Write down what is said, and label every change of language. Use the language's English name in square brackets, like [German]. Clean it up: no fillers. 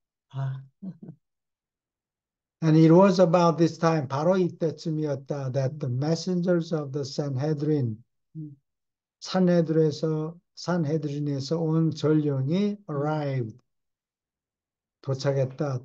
[Korean] 아, [English] And it was about this time, [Korean] 바로 이때쯤이었다, [English] that the messengers of the Sanhedrin, [Korean] 음, 산헤드린에서 온 전령이 [English] arrived, [Korean] 도착했다.